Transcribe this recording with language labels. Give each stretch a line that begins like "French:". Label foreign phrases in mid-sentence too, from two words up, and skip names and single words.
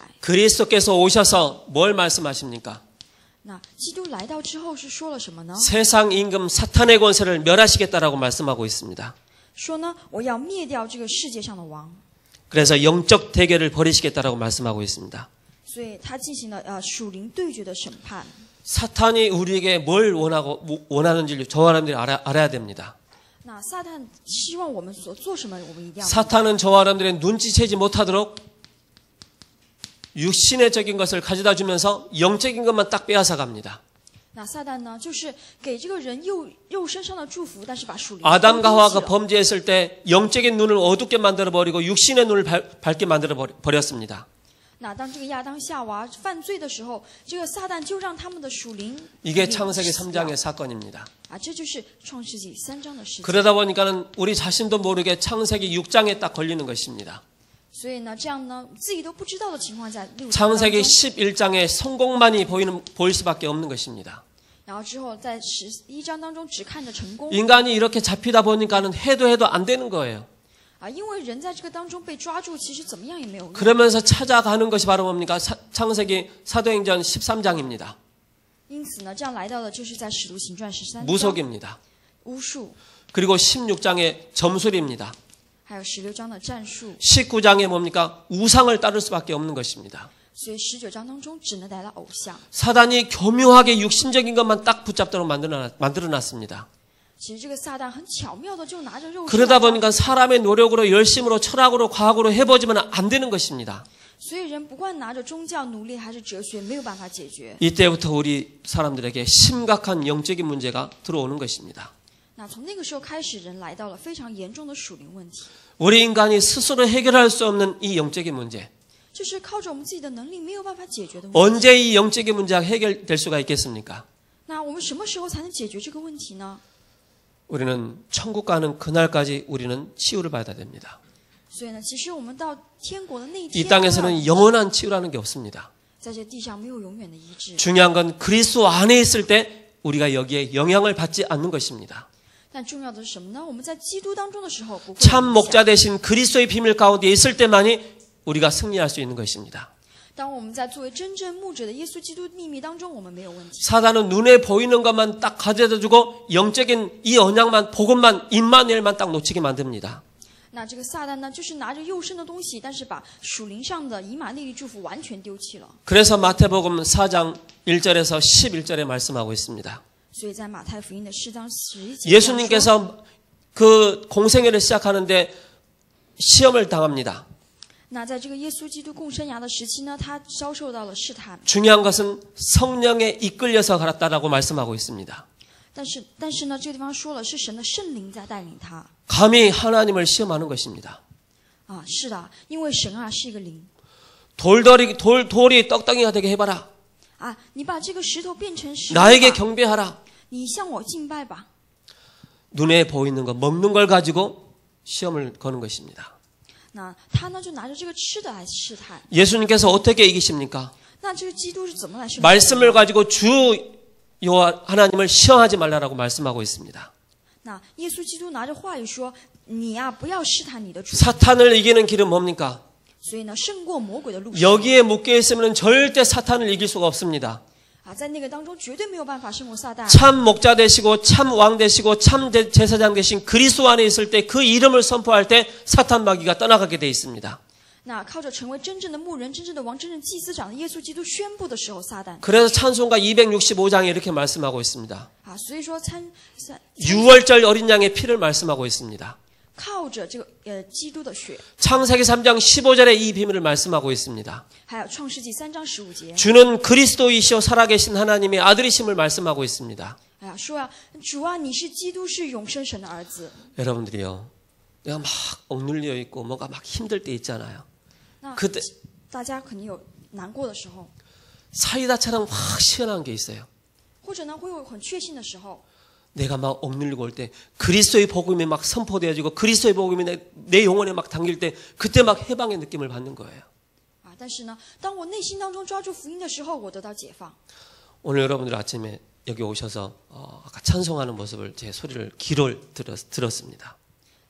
Korean: 그리스도께서 오셔서 뭘 말씀하십니까?
Chinese: 那基督来到之后是说了什么呢？
Korean: 세상 임금 사탄의 권세를 멸하시겠다라고 말씀하고 있습니다.
Chinese: 说呢，我要灭掉这个世界上的王。
Korean: 그래서 영적 대결을 벌이시겠다라고 말씀하고 있습니다.
Chinese: 所以他进行了属灵对决的审判。
Korean: 사탄이 우리에게 뭘 원하는지 저와 여러분들이 알아야 됩니다.
Chinese: 那撒旦希望我们所做什么，我们一定要。
Korean: 사탄은 저와 여러분들의 눈치채지 못하도록 육신의적인 것을 가져다 주면서 영적인 것만 딱 빼앗아 갑니다.
Chinese: 那撒旦呢，就是给这个人肉身上的祝福，但是把属灵
Korean: 아담과
Chinese: 都
Korean: 하와가
Chinese: 丢弃了。
Korean: 범죄했을 때 영적인 눈을 어둡게 만들어 버리고 육신의 눈을 밝게 만들어 버렸습니다.
Chinese: 那当这个亚当夏娃犯罪的时候，这个撒旦就让他们的属灵
Korean: 이게 창세기 3장의 사건입니다.
Chinese: 这就是创世纪3章的事情。
Korean: 그러다 보니까는 우리 자신도 모르게 창세기 6장에 딱 걸리는 것입니다.
Chinese: 所以呢，这样呢，自己都不知道的情况下，6章当
Korean: 창세기
Chinese: 中
Korean: 11장의 성공만이 보일 수밖에 없는 것입니다.
Chinese: 然后之后在11章当中只看着成功
Korean: 인간이 이렇게 잡히다 보니까는 해도 안 되는 거예요.
Chinese: 因为人在这个当中被抓住，其实怎么样也没有用。
Korean: 그러면서 찾아가는 것이 바로 뭡니까? 창세기 사도행전 13장입니다.
Chinese: 因此呢，这样来到的就是在使徒行传13章
Korean: 무속입니다.
Chinese: 巫术，
Korean: 그리고 16장의 점술입니다.
Chinese: 还有16章的战术，
Korean: 19장에 뭡니까? 우상을 따를 수밖에 없는 것입니다.
Chinese: 所以19章当中只能带到偶像。
Korean: 사단이 교묘하게 육신적인 것만 딱 붙잡도록 만들어놨습니다.
Chinese: 其实这个撒旦很巧妙的就拿着肉身
Korean: 그러다
Chinese: 来抓
Korean: 보니까 사람의 노력으로 열심으로 철학으로 과학으로 해보지만 안 되는 것입니다.
Chinese: 所以人不管拿着宗教努力还是哲学，没有办法解决。
Korean: 이때부터 우리 사람들에게 심각한 영적인 문제가 들어오는 것입니다.
Chinese: 那从那个时候开始，人来到了非常严重的属灵问题，
Korean: 우리 인간이 스스로 해결할 수 없는 이 영적인 문제.
Chinese: 就是靠着我们自己的能力没有办法解决的问题。
Korean: 언제 이 영적인 문제가 해결될 수가 있겠습니까?
Chinese: 那我们什么时候才能解决这个问题呢？
Korean: 우리는 천국 가는 그날까지 우리는 치유를 받아야 됩니다.
Chinese: 所以呢，其实我们到天国的那一
Korean: 이
Chinese: 天，
Korean: 땅에서는 영원한 치유라는 게 없습니다.
Chinese: 在这地上没有永远的医治。
Korean: 중요한 건 그리스도 안에 있을 때 우리가 여기에 영향을 받지 않는 것입니다.
Chinese: 但重要的是什么呢？我们在基督当中的时候，不会
Korean: 참
Chinese: 影响
Korean: 목자 되신 그리스도의 비밀 가운데 있을 때만이 우리가 승리할 수 있는 것입니다.
Chinese: 当我们在作为真正牧者的耶稣基督秘密当中，我们没有问题。
Korean: 사단은 눈에 보이는 것만 딱 가져다주고 영적인 이 언약만 복음만 임마누엘만 딱 놓치게 만듭니다.
Chinese: 那这个撒旦呢，就是拿着肉身的东西，但是把属灵上的以马内利祝福完全丢弃了。
Korean: 그래서 마태복음 4장 1절에서 11절에 말씀하고 있습니다.
Chinese: 所以在马太福音的4章11节，
Korean: 예수님께서 그 공생애를 시작하는데 시험을 당합니다.
Chinese: 那在这个耶稣基督共生涯的时期呢，他遭受到了试探。
Korean: 중요한 것은 성령에 이끌려서 갈았다라고 말씀하고 있습니다.
Chinese: 但是呢，这个地方说了是神的圣灵在带领他。
Korean: 감히 하나님을 시험하는 것입니다.
Chinese: 是的，因为神是一个灵。
Korean: 돌이 떡덩이가 되게 해봐라.
Chinese: 你把这个石头变成石头
Korean: 나에게
Chinese: 吧，
Korean: 경배하라.
Chinese: 你向我敬拜吧。
Korean: 눈에 보이는 거 먹는 걸 가지고 시험을 거는 것입니다.
Chinese: 那他呢就拿着这个吃的来试探。
Korean: 예수님께서 어떻게 이기십니까?
Chinese: 那这个基督是怎么来胜利的？
Korean: 말씀을 가지고 주 여호와 하나님을 시험하지 말라라고 말씀하고 있습니다.
Chinese: 那耶稣基督拿着话语说：“你不要试探你的主。
Korean: 사탄을 이기는 길은 뭡니까?
Chinese: 所以呢，胜过魔鬼的路上
Korean: 여기에 묶여 있으면 절대 사탄을 이길 수가 없습니다.
Chinese: 在那个当中绝对没有办法胜过撒旦。
Korean: 참 목자 되시고 참 왕 되시고 참 제사장 되신 그리스도 안에 있을 때 그 이름을 선포할 때 사탄 마귀가 떠나가게 돼 있습니다.
Chinese: 那靠着成为真正的牧人、真正的王、真正祭司长的耶稣基督宣布的时候，撒旦
Korean: 그래서 찬송가 265장에 이렇게 말씀하고 있습니다.
Chinese: 所以说
Korean: 유월절 어린 양의 피를 말씀하고 있습니다.
Chinese: 靠着这个基督的血，
Korean: 창세기 3장 15절에 이 비밀을 말씀하고 있습니다.
Chinese: 还有创世纪3章15节，
Korean: 주는 그리스도이시오 살아계신 하나님의 아들이심을 말씀하고 있습니다.
Chinese: 说主你是基督，是永生神的儿子。
Korean: 여러분들이요, 내가 막 억눌려 있고 뭐가 막 힘들 때 있잖아요.
Chinese: 那
Korean: 그때
Chinese: 大家肯定有难过的时候，
Korean: 사이다처럼 확 시원한 게 있어요.
Chinese: 或者呢会有很确信的时候。
Korean: 내가 막 억눌리고 올 때 그리스도의 복음이 막 선포되어지고 그리스도의 복음이 내 영혼에 막 당길 때 그때 막 해방의 느낌을 받는 거예요.
Chinese: 但是呢，当我内心当中抓住福音的时候，我得到解放。
Korean: 오늘 여러분들 아침에 여기 오셔서 아까 찬송하는 모습을 제 소리를 귀를 들었습니다.